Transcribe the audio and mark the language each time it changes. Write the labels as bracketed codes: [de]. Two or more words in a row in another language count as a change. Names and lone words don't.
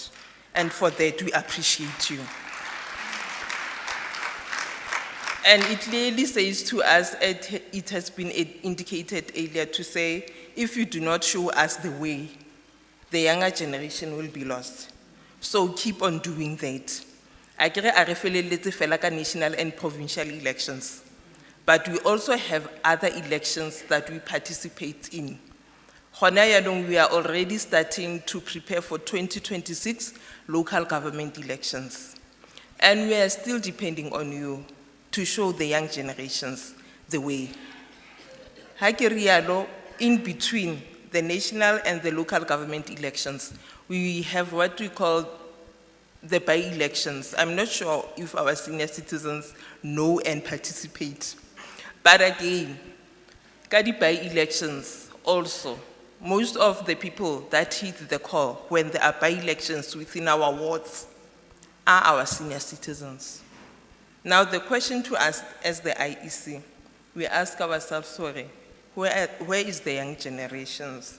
[en] And for that, we appreciate you. And it clearly says to us, it has been indicated earlier to say, if you do not show us the way, the younger generation will be lost. So keep on doing that. [nso] I kere a re feleletse fela ka [en] national and provincial elections, but we also have other elections that we participate in. We are already starting to prepare for 2026 local government elections. And we are still depending on you to show the young generations the way. [nso] Ha ke rialo, [en] in between the national and the local government elections, we have what we call the by-elections. I'm not sure if our senior citizens know and participate. But again, [nso] ka di [en] by-elections also, most of the people that hit the call when there are by-elections within our wards are our senior citizens. Now the question to us as the IEC, we ask ourselves, sorry, where is the young generations?